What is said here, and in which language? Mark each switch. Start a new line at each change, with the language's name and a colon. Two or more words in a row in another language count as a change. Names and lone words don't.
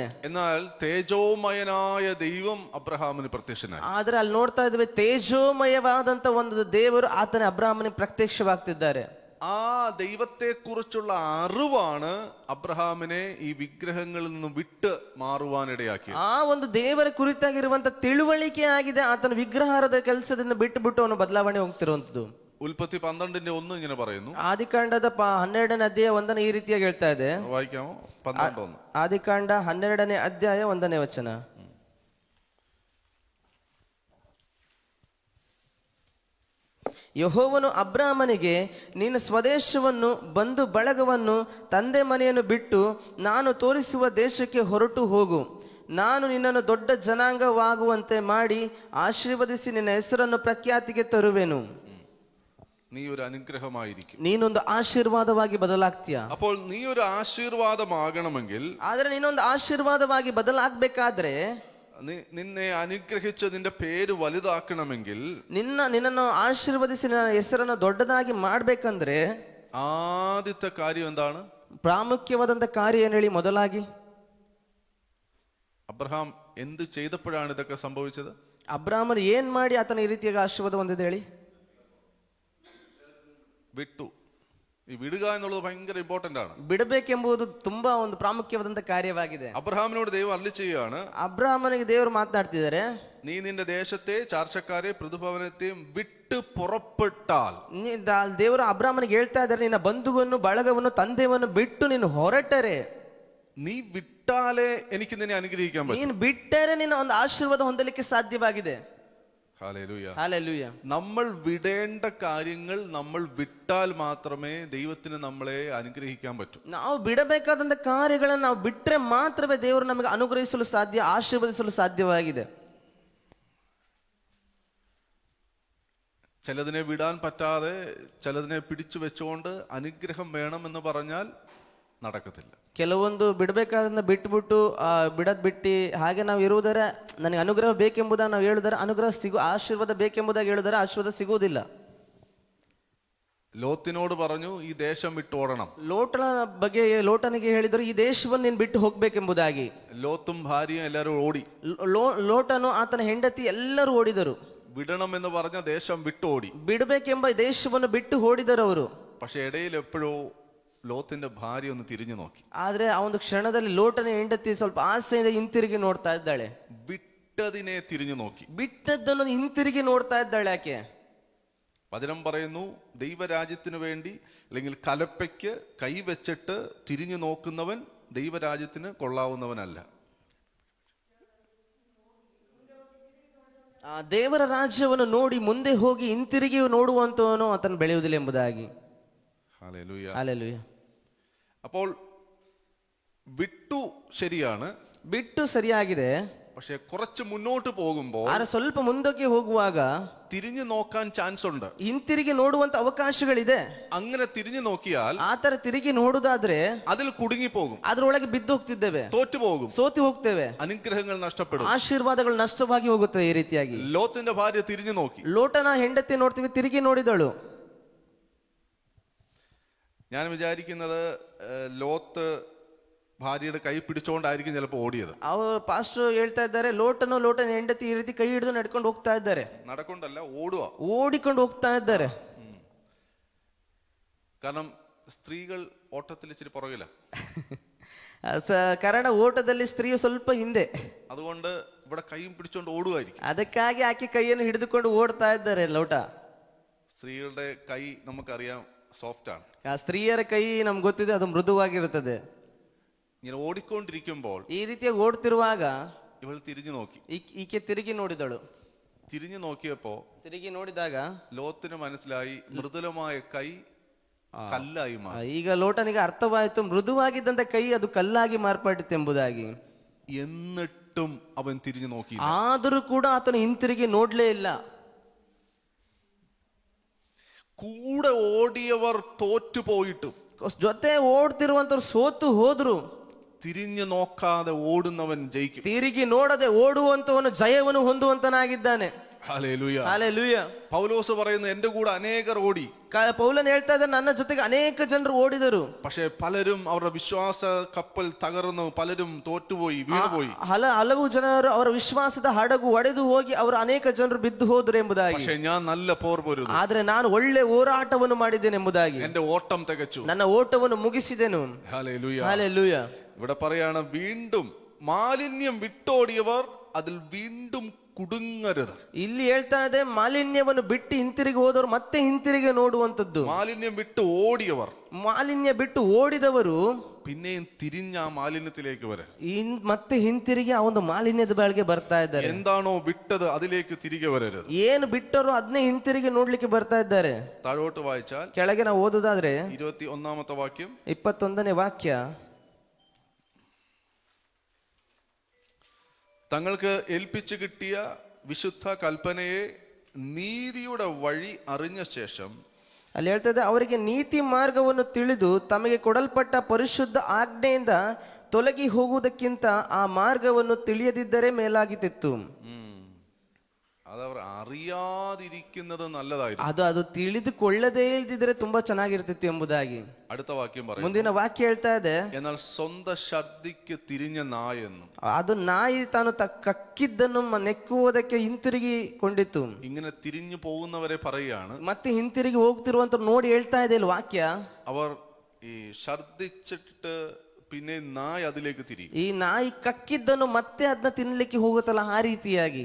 Malayalam: എന്നാൽ തേജോമയനായ ദൈവം അബ്രഹാമിന് പ്രത്യക്ഷനായി.
Kannada: ಆದ್ರೆ ಅಲ್ಲಿ ನೋಡ್ತಾ ಇದ್ದೇವೆ, ತೇಜೋಮಯವಾದಂತ ಒಂದು ದೇವರು ಆತನ ಅಬ್ರಹಾಮನಿಗೆ ಪ್ರತ್ಯಕ್ಷವಾಗ್ತಿದ್ದಾರೆ.
Malayalam: ആ ദൈവത്തെ കുറിച്ചുള്ള അറിവാണ് അബ്രഹാമിനെ ഈ വിഗ്രഹങ്ങളിൽ നിന്നും വിട്ട് മാറുവാനിടയാക്കിയത്.
Kannada: ಆ ಒಂದು ದೇವರ ಕುರಿತಾಗಿರುವಂತ ತಿಳುವಳಿಕೆ ಆಗಿದೆ ಆತನ ವಿಗ್ರಹಾರದ ಕೆಲಸದಿಂದ ಬಿಟ್ಟು ಅವನು ಬದಲಾವಣೆ ಹೋಗ್ತಿರುವಂತದ್ದು.
Malayalam: ഉൽപ്പത്തി 12:1 ഇങ്ങനെ പറയുന്നു.
Kannada: ಆದಿಕಾಂಡದ 12ನೇ ಅಧ್ಯಾಯ 1 ಈ ರೀತಿಯಾಗಿ ಹೇಳ್ತಾ ಇದೆ.
Malayalam: വായിക്കാമോ? 12:1.
Kannada: ಆದಿಕಾಂಡ 12ನೇ ಅಧ್ಯಾಯ 1ನೇ ವಚನ. ಯೆಹೋವನು ಅಬ್ರಾಮನಿಗೆ, ನೀನು ಸ್ವದೇಶವನ್ನು, ಬಂಧು ಬಳಗವನ್ನು, ತಂದೆ ಮನೆಯನ್ನು ಬಿಟ್ಟು ನಾನು ತೋರಿಸುವ ದೇಶಕ್ಕೆ ಹೊರಟು ಹೋಗು. ನಾನು ನಿನ್ನನ್ನು ದೊಡ್ಡ ಜನಾಂಗವಾಗುವಂತೆ ಮಾಡಿ ಆಶೀರ್ವದಿಸಿ ನಿನ್ನ ಹೆಸರನ್ನು ಪ್ರಖ್ಯಾತಿಗೆ ತರುವೆನು.
Malayalam: നീ ഒരു അനുഗ്രഹമായിരിക്കും.
Kannada: ನೀನೊಂದು ಆಶೀರ್ವಾದವಾಗಿ ಬದಲಾಗ್ತೀಯ.
Malayalam: അപ്പോൾ നീ ഒരു ആശീർവാദമാകണമെങ്കിൽ,
Kannada: ಆದ್ರೆ ನೀನೊಂದು ಆಶೀರ್ವಾದವಾಗಿ ಬದಲಾಗಬೇಕಾದ್ರೆ,
Malayalam: നിന്നെ അനുഗ്രഹിച്ച് നിന്റെ പേര് വലുതാക്കണമെങ്കിൽ,
Kannada: ನಿನ್ನನ್ನು ಆಶೀರ್ವದಿಸಿ ನಿನ್ನ ಹೆಸರನ್ನು ದೊಡ್ಡದಾಗಿ ಮಾಡ್ಬೇಕಂದ್ರೆ
Malayalam: ആദ്യത്തെ കാര്യം എന്താണ്?
Kannada: ಪ್ರಾಮುಖ್ಯವಾದಂತ ಕಾರ್ಯ ಏನ್ ಹೇಳಿ? ಮೊದಲಾಗಿ
Malayalam: അബ്രഹാം എന്ത് ചെയ്തപ്പോഴാണ് ഇതൊക്കെ സംഭവിച്ചത്?
Kannada: ಅಬ್ರಾಮನ್ ಏನ್ ಮಾಡಿ ಆತನ ಈ ರೀತಿಯಾಗಿ ಆಶೀರ್ವಾದ ಹೊಂದಿದೆ ಹೇಳಿ?
Malayalam: വിട്ടു. ഈ വിടുക എന്നുള്ളത് ഭയങ്കര ഇമ്പോർട്ടന്റ് ആണ്.
Kannada: ಬಿಡಬೇಕೆಂಬುದು ತುಂಬಾ ಒಂದು ಪ್ರಾಮುಖ್ಯವಾದಂತ ಕಾರ್ಯವಾಗಿದೆ.
Malayalam: അബ്രഹാമിനോട് ദൈവം അരുളി ചെയ്യുകയാണ്,
Kannada: ಅಬ್ರಾಮನಿಗೆ ದೇವರು ಮಾತನಾಡ್ತಿದ್ದಾರೆ,
Malayalam: നീ നിന്റെ ദേശത്തെ ചാർച്ചക്കാരെ പ്രതിഭവനത്തെയും വിട്ട് പുറപ്പെട്ടാൽ.
Kannada: ದೇವರು ಅಬ್ರಾಮನಿಗೆ ಹೇಳ್ತಾ ಇದ್ದಾರೆ, ನಿನ್ನ ಬಂಧುವನ್ನು, ಬಳಗವನ್ನು, ತಂದೆಯನ್ನು ಬಿಟ್ಟು ನೀನು ಹೊರಟರೆ,
Malayalam: നീ വിട്ടാലേ എനിക്ക് നിന്നെ അനുഗ്രഹിക്കാൻ പറ്റും.
Kannada: ನೀನು ಬಿಟ್ಟರೆ ನಿನ್ನ ಒಂದು ಆಶೀರ್ವಾದ ಹೊಂದಲಿಕ್ಕೆ ಸಾಧ್ಯವಾಗಿದೆ.
Malayalam: ഹല്ലേലൂയ. ഹല്ലേലൂയ. നമ്മൾ വിടേണ്ട കാര്യങ്ങൾ നമ്മൾ വിട്ടാൽ മാത്രമേ ദൈവത്തിന് നമ്മളെ അനുഗ്രഹിക്കാൻ പറ്റൂ.
Kannada: ನಾವು ಬಿಡಬೇಕಾದಂತ ಕಾರ್ಯಗಳನ್ನು ನಾವು ಬಿಟ್ರೆ ಮಾತ್ರವೇ ದೇವರು ನಮಗೆ ಅನುಗ್ರಹಿಸಲು ಸಾಧ್ಯ, ಆಶೀರ್ವದಿಸಲು ಸಾಧ್ಯವಾಗಿದೆ.
Malayalam: ചിലതിനെ വിടാൻ പറ്റാതെ ചിലതിനെ പിടിച്ചു വെച്ചുകൊണ്ട് അനുഗ്രഹം വേണമെന്ന് പറഞ്ഞാൽ നടക്കത്തില്ല.
Kannada: ಕೆಲವೊಂದು ಬಿಡಬೇಕಾದನ್ನ ಬಿಟ್ಬಿಟ್ಟು ಬಿಡದ್ ಬಿಟ್ಟು ಹಾಗೆ ನಾವು ಇರುವುದರ ನನಗೆ ಅನುಗ್ರಹ ಬೇಕೆಂಬುದಾಗಿ ನಾವು ಹೇಳಿದರೆ ಅನುಗ್ರಹ ಆಶೀರ್ವಾದ ಬೇಕೆಂಬುದಾಗಿ ಹೇಳಿದರೆ ಆಶೀರ್ವಾದ ಸಿಗುವುದಿಲ್ಲ.
Malayalam: ലോത്തിനോട് പറഞ്ഞു, ഈ ദേശം വിട്ടോടണം.
Kannada: ಲೋಟನ ಬಗ್ಗೆ ಲೋಟನಿಗೆ ಹೇಳಿದರು, ಈ ದೇಶವನ್ನು ನೀನು ಬಿಟ್ಟು ಹೋಗ್ಬೇಕೆಂಬುದಾಗಿ.
Malayalam: ലോത്തും ഭാര്യയും എല്ലാവരും ഓടി.
Kannada: ಲೋಟನು ಆತನ ಹೆಂಡತಿ ಎಲ್ಲರೂ ಓಡಿದರು.
Malayalam: വിടണം എന്ന് പറഞ്ഞ ദേശം വിട്ടോടി.
Kannada: ಬಿಡಬೇಕೆಂಬ ದೇಶವನ್ನು ಬಿಟ್ಟು ಓಡಿದರು ಅವರು.
Malayalam: പക്ഷെ ഇടയിൽ എപ്പോഴോ ലോത്തിന്റെ ഭാര്യ ഒന്ന് തിരിഞ്ഞു നോക്കി.
Kannada: ಆದ್ರೆ ಆ ಒಂದು ಕ್ಷಣದಲ್ಲಿ ಲೋಟನ ಹೆಂಡತಿ ಸ್ವಲ್ಪ ಆಸೆಯಿಂದ ಹಿಂತಿರುಗಿ ನೋಡ್ತಾ ಇದ್ದಾಳೆ.
Malayalam: വിട്ടതിനെ തിരിഞ്ഞു നോക്കി.
Kannada: ಬಿಟ್ಟದ್ದನ್ನು ಹಿಂತಿರುಗಿ ನೋಡ್ತಾ ಇದ್ದಾಳೆ ಆಕೆ.
Malayalam: വചനം പറയുന്നു, ദൈവരാജ്യത്തിന് വേണ്ടി അല്ലെങ്കിൽ കലപ്പയ്ക്ക് കൈവച്ചിട്ട് തിരിഞ്ഞു നോക്കുന്നവൻ ദൈവരാജ്യത്തിന് കൊള്ളാവുന്നവനല്ല.
Kannada: ದೇವರ ರಾಜ್ಯವನ್ನು ನೋಡಿ ಮುಂದೆ ಹೋಗಿ ಹಿಂತಿರುಗಿ ನೋಡುವಂತವನು ಆತನು ಬೆಳೆಯುವುದಿಲ್ಲ ಎಂಬುದಾಗಿ.
Malayalam: ഹല്ലേലൂയ. ഹല്ലേലൂയ. അപ്പോൾ വിട്ടു ശരിയാണ്,
Kannada: ಬಿಟ್ಟು ಸರಿಯಾಗಿದೆ.
Malayalam: പക്ഷെ കുറച്ച് മുന്നോട്ട് പോകുമ്പോൾ
Kannada: ಆದ್ರೆ ಸ್ವಲ್ಪ ಮುಂದಕ್ಕೆ ಹೋಗುವಾಗ
Malayalam: തിരിഞ്ഞു നോക്കാൻ ചാൻസ് ഉണ്ട്.
Kannada: ಹಿಂತಿರುಗಿ ನೋಡುವಂತ ಅವಕಾಶಗಳಿದೆ.
Malayalam: അങ്ങനെ തിരിഞ്ഞു നോക്കിയാൽ
Kannada: ಆತರ ತಿರುಗಿ ನೋಡುದಾದ್ರೆ
Malayalam: അതിൽ കുടുങ്ങിപ്പോകും,
Kannada: ಅದರೊಳಗೆ ಬಿದ್ದು ಹೋಗ್ತಿದ್ದೇವೆ,
Malayalam: തോറ്റുപോകും,
Kannada: ಸೋತಿ ಹೋಗ್ತೇವೆ,
Malayalam: അനുഗ്രഹങ്ങൾ നഷ്ടപ്പെടും,
Kannada: ಆಶೀರ್ವಾದಗಳು ನಷ್ಟವಾಗಿ ಹೋಗುತ್ತವೆ. ಈ ರೀತಿಯಾಗಿ
Malayalam: ലോത്തിന്റെ ഭാര്യ തിരിഞ്ഞു നോക്കി.
Kannada: ಲೋಟನ ಹೆಂಡತಿ ನೋಡ್ತೀವಿ, ತಿರುಗಿ ನೋಡಿದಳು.
Malayalam: ഞാൻ വിചാരിക്കുന്നത് ലോത്ത് ഭാര്യയുടെ കൈ പിടിച്ചോണ്ടായിരിക്കും ചിലപ്പോൾ ഓടിയത്.
Kannada: ಅವರು ಪಾಸ್ಟರ್ ಹೇಳ್ತಾ ಇದ್ದಾರೆ, ಲೋಟನ ಹೆಂಡತಿ ಈ ರೀತಿ ಕೈ ಹಿಡಿದು ನಡ್ಕೊಂಡು ಹೋಗ್ತಾ ಇದ್ದಾರೆ.
Malayalam: നടക്കൊണ്ടല്ല, ഓടുക,
Kannada: ಓಡಿಕೊಂಡು ಹೋಗ್ತಾ ಇದ್ದಾರೆ.
Malayalam: കാരണം സ്ത്രീകൾ ഓട്ടത്തിൽ ഇച്ചിരി പുറകില്ല.
Kannada: ಕಾರಣ ಓಟದಲ್ಲಿ ಸ್ತ್ರೀಯು ಸ್ವಲ್ಪ ಹಿಂದೆ,
Malayalam: അതുകൊണ്ട് ഇവിടെ കൈയും പിടിച്ചോണ്ട് ഓടുമായിരിക്കും.
Kannada: ಅದಕ್ಕಾಗಿ ಆಕೆ ಕೈಯನ್ನು ಹಿಡಿದುಕೊಂಡು ಓಡ್ತಾ ಇದ್ದಾರೆ ಲೋಟ.
Malayalam: സ്ത്രീകളുടെ ಕೈ നമുക്കറിയാം സോഫ്റ്റ് ആണ്.
Kannada: ಆ ಸ್ತ್ರೀಯರ ಕೈ ನಮ್ಗೆ ಗೊತ್ತಿದೆ, ಅದು ಮೃದುವಾಗಿರುತ್ತದೆ.
Malayalam: ഇങ്ങനെ ഓടിക്കൊണ്ടിരിക്കുമ്പോൾ
Kannada: ಈ ರೀತಿಯಾಗಿ ಓಡ್ತಿರುವಾಗ
Malayalam: ഇവൾ തിരിഞ്ഞു നോക്കി.
Kannada: ಈಕೆ ತಿರುಗಿ ನೋಡಿದಳು.
Malayalam: തിരിഞ്ഞു നോക്കിയപ്പോ
Kannada: ತಿರುಗಿ ನೋಡಿದಾಗ
Malayalam: ലോത്തിന് മനസ്സിലായി, മൃദുലമായ കൈ കല്ലായി മാറി.
Kannada: ಈಗ ಲೋಟನಿಗೆ ಅರ್ಥವಾಯಿತು, ಮೃದುವಾಗಿದ್ದಂತ ಕೈ ಅದು ಕಲ್ಲಾಗಿ ಮಾರ್ಪಟ್ಟಿತೆಂಬುದಾಗಿ.
Malayalam: എന്നിട്ടും അവൻ തിരിഞ്ഞു നോക്കി.
Kannada: ಆದರೂ ಕೂಡ ಆತನು ಹಿಂತಿರುಗಿ ನೋಡ್ಲೇ ಇಲ್ಲ.
Malayalam: കൂടെ ഓടിയവർ തോറ്റുപോയിട്ടും,
Kannada: ಜೊತೆ ಓಡ್ತಿರುವಂತವ್ರು ಸೋತು ಹೋದ್ರು,
Malayalam: തിരിഞ്ഞു നോക്കാതെ ഓടുന്നവൻ ജയിക്കും.
Kannada: ತಿರುಗಿ ನೋಡದೆ ಓಡುವಂತವನು ಜಯವನ್ನು ಹೊಂದುವಂತನಾಗಿದ್ದಾನೆ.
Malayalam: ഹല്ലേലൂയ.
Kannada: ಹಲ್ಲೆಲೂಯ.
Malayalam: പൗലോസ് പറയുന്നു, എന്റെ കൂടെ അനേകർ ഓടി.
Kannada: ಪೌಲನ್ ಹೇಳ್ತಾ ಇದ್ದಾರೆ, ನನ್ನ ಜೊತೆಗೆ ಅನೇಕ ಜನರು ಓಡಿದರು.
Malayalam: പക്ഷെ പലരും അവരുടെ വിശ്വാസ കപ്പൽ തകർന്നു, പലരും തോറ്റുപോയി, വീണുപോയി.
Kannada: ಹಲವು ಜನರು ಅವರ ವಿಶ್ವಾಸದ ಹಡಗು ಒಡೆದು ಹೋಗಿ ಅವರು ಅನೇಕ ಜನರು ಬಿದ್ದು ಹೋದರು ಎಂಬುದಾಗಿ.
Malayalam: പക്ഷെ ഞാൻ നല്ല പോർ പൊരുതു,
Kannada: ಆದ್ರೆ ನಾನು ಒಳ್ಳೆ ಹೋರಾಟವನ್ನು ಮಾಡಿದ್ದೇನೆ ಎಂಬುದಾಗಿ.
Malayalam: എന്റെ ഓട്ടം തികച്ചു,
Kannada: ನನ್ನ ಓಟವನ್ನು ಮುಗಿಸಿದೆನು.
Malayalam: ഹല്ലേലൂയ.
Kannada: ಹಲ್ಲೆಲೂಯ.
Malayalam: ഇവിടെ പറയാണ്, വീണ്ടും മാലിന്യം വിട്ടോടിയവർ അതിൽ വീണ്ടും കുടുങ്ങരുത്.
Kannada: ಇಲ್ಲಿ ಹೇಳ್ತಾ ಇದೆ ಮಾಲಿನ್ಯವನ್ನು ಬಿಟ್ಟು ಹಿಂತಿರುಗಿ ಹೋದವರು ಮತ್ತೆ ಹಿಂತಿರುಗಿ ನೋಡುವಂತದ್ದು.
Malayalam: മാലിന്യം വിട്ട് ഓടിയവർ
Kannada: ಮಾಲಿನ್ಯ ಬಿಟ್ಟು ಓಡಿದವರು
Malayalam: പിന്നെയും തിരിഞ്ഞ ആ മാലിന്യത്തിലേക്ക് വരാൻ,
Kannada: ಮತ್ತೆ ಹಿಂತಿರುಗಿ ಆ ಒಂದು ಮಾಲಿನ್ಯದ ಬಾಳಿಗೆ ಬರ್ತಾ ಇದ್ದಾರೆ.
Malayalam: എന്താണോ വിട്ടത് അതിലേക്ക് തിരികെ വരരുത്.
Kannada: ಏನು ಬಿಟ್ಟರು ಅದನ್ನೇ ಹಿಂತಿರುಗಿ ನೋಡ್ಲಿಕ್ಕೆ ಬರ್ತಾ ಇದ್ದಾರೆ.
Malayalam: താഴോട്ട് വായിച്ചാൽ
Kannada: ಕೆಳಗೆ ನಾವು ಓದುದಾದ್ರೆ
Malayalam: 21ാമത്തെ വാക്യം,
Kannada: 21ನೇ ವಾಕ್ಯ,
Malayalam: തങ്ങൾക്ക് ഏൽപ്പിച്ചു കിട്ടിയ വിശുദ്ധ കൽപ്പനയെ നീതിയുടെ വഴി അറിഞ്ഞ ശേഷം
Kannada: ಅಲ್ಲಿ ಹೇಳ್ತದೆ ಅವರಿಗೆ ನೀತಿ ಮಾರ್ಗವನ್ನು ತಿಳಿದು ತಮಗೆ ಕೊಡಲ್ಪಟ್ಟ ಪರಿಶುದ್ಧ ಆಜ್ಞೆಯಿಂದ ತೊಲಗಿ ಹೋಗುವುದಕ್ಕಿಂತ ಆ ಮಾರ್ಗವನ್ನು ತಿಳಿಯದಿದ್ದರೆ ಮೇಲಾಗಿತ್ತಿತ್ತು.
Malayalam: അതവർ അറിയാതിരിക്കുന്നത് നല്ലതായിരുന്നു.
Kannada: ಅದು ತಿಳಿದುಕೊಳ್ಳದೇ ಇಲ್ದಿದ್ರೆ ತುಂಬಾ ಚೆನ್ನಾಗಿರ್ತಿತ್ತು ಎಂಬುದಾಗಿ.
Malayalam: അടുത്ത വാക്യം പറയും,
Kannada: ಮುಂದಿನ ವಾಕ್ಯ ಹೇಳ್ತಾ ಇದೆ,
Malayalam: എന്നാൽ സ്വന്തം ഛർദിക്ക് തിരിഞ്ഞ നായെന്നും.
Kannada: ಅದು ನಾಯಿ ತಾನು ಕಕ್ಕಿದ್ದನ್ನು ನೆಕ್ಕುವುದಕ್ಕೆ ಹಿಂತಿರುಗಿಕೊಂಡಿತ್ತು.
Malayalam: ഇങ്ങനെ തിരിഞ്ഞു പോകുന്നവരെ പറയുകയാണ്,
Kannada: ಮತ್ತೆ ಹಿಂತಿರುಗಿ ಹೋಗ್ತಿರುವಂತ ನೋಡಿ ಹೇಳ್ತಾ ಇದೆ ಇಲ್ಲಿ ವಾಕ್ಯ,
Malayalam: അവർ ഈ ഛർദിച്ചിട്ട് പിന്നെ നായ് അതിലേക്ക് തിരിയും.
Kannada: ಈ ನಾಯಿ ಕಕ್ಕಿದ್ದನ್ನು ಮತ್ತೆ ಅದನ್ನ ತಿನ್ಲಿಕ್ಕೆ ಹೋಗುತ್ತಲ್ಲ ಆ ರೀತಿಯಾಗಿ.